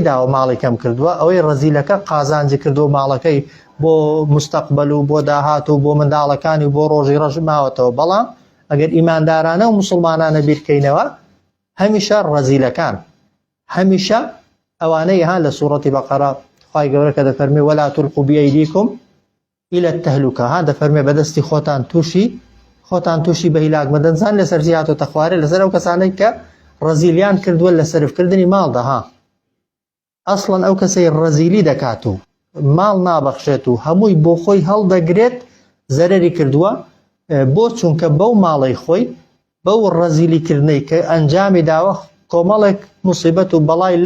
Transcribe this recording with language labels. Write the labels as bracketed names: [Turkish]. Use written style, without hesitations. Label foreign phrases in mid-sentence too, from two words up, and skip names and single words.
[Central Kurdish] داوە ماڵی کەم کردووە ئەوەی ڕەزیلەکە قازانجی کردووە ماڵەکەی بۆ مستەقبل و بۆ داهات و بۆ منداڵەکانی و بۆ ڕۆژی ڕەش ماوەتەوە بەڵام ئەگەر ئیماندارانە و موسڵمانانە بیرکەینەوە هەمیشە ڕەزیلەکان هەمیشە ئەوانەی ها لە سوورەتی بەقەرە خوای گەورە کە دەفەرمێ [Arabic] ولا تلقوا بأيديكم إلى التهلكة [Central Kurdish] ها دەفەرمێ بەدەستی خۆتان تووشی بە هیلاک مەدەنزان لەسەر زیاتۆتە خوارێ لەسەر ئەو کەسانەی کە ڕەزیلیان کردووە لە سەرفکردنی ماڵدا ها ئەسڵەن ئەو کەسەی ڕەزیلی دەکات و ماڵ نابەخشێت و هەمووی بۆ خۆی هەڵدەگرێت زەرەری کردووە بۆ چونکە بەو ماڵی خۆی بەو ڕەزیلیکردنەی کە ئەنجامی داوە کۆمەڵێک موسیبەت و بەڵای لەو